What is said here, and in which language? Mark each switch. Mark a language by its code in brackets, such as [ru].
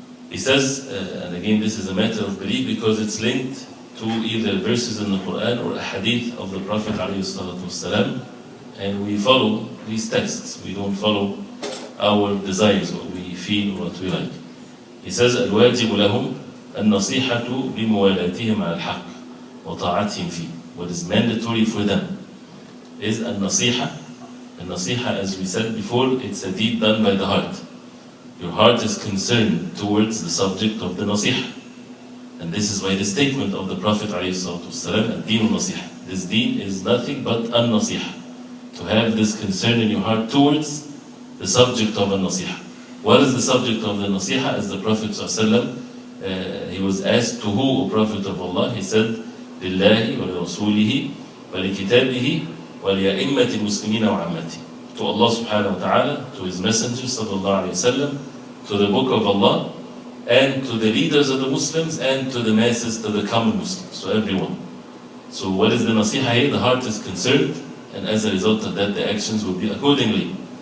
[en] He says, and again this is a matter of belief because it's linked to either verses in the Quran or a hadith of the Prophet ﷺ, and we follow these texts. We don't follow our desires, what we feel or what we like. He says, [ar] الواجب لهم النصيحة بموالاتهم على الحق وطاعتهم فيه. [en] What is mandatory for them is النصيحة. النصيحة, as we said before, it's a deed done by the heart. Your heart is concerned towards the subject of the nasiha. And this is why the statement of the Prophet ﷺ, [ar] الدين النصيحة. [en] This deen is nothing but an-nasiha. To have this concern in your heart towards the subject of an-nasiha. What is the subject of the nasiha? As the Prophet ﷺ, he was asked, to who, O Prophet of Allah? He said, [ar] لله ولرسوله ولكتابه ولأئمة المسلمين وعامته. [en] To Allah subhanahu wa ta'ala, to His Messenger sallallahu alayhi wa sallam, to the Book of Allah, and to the leaders of the Muslims, and to the masses, to the common Muslims, so everyone. So what is the nasiha here? The heart is concerned, and as a result of that, the actions will be accordingly.